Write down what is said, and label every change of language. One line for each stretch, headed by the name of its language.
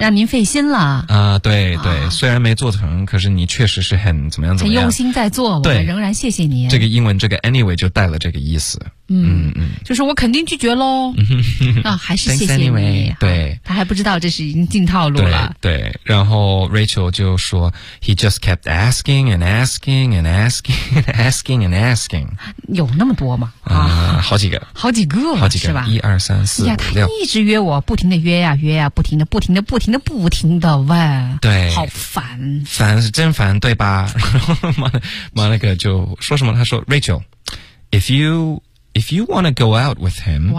Chinese: 让您费心了啊！对对、啊，虽然没做成，可是你确实是很怎么样怎么样，很用心在做，对，我仍然谢谢你。这个英文这个 anyway 就带了这个意思，嗯，就是我肯定拒绝咯。啊，还是谢谢你。
English: anyway, 对，
Chinese: 他还不知道这是已经进套路了。对，对然后
English: Rachel 就说 ，He just kept asking and asking and asking and asking and asking，
Chinese: 有那么多吗？啊，好几个，好几个，好几个，是吧？一二三四五六，他一直约我，不停的约呀、啊、约呀、啊，不停的问，对，好烦，烦是真烦，对吧？然后Monica就说什么？他说
English: Rachel， If you want to go out with him，